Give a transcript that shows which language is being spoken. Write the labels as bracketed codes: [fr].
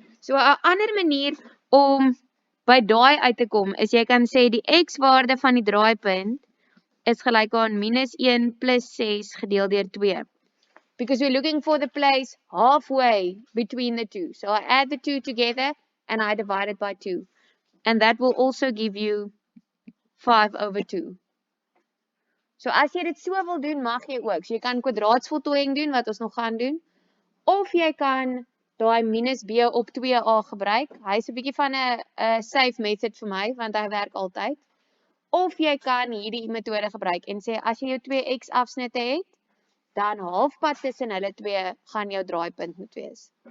[af] So 'n ander manier om by daai uit te kom is jy kan sê die x-waarde van die draaipunt is gelyk aan -1 plus 6 gedeel deur 2. [en] Because we're looking for the place halfway between the two. So I add the two together and I divide it by 2. And that will also give you 5/2. [af] So as jy dit so wil doen, mag jy ook. So jy kan kwadraatsvoltooiing doen wat ons nog gaan doen, of jy kan daai minus b op 2a gebruik. Hy's 'n bietjie van 'n safe method vir my want hy werk altyd. Of jy kan hierdie metode gebruik en sê as jy jou 2x afsnitte het, dan halfpad tussen hulle twee gaan jou draaipunt moet wees.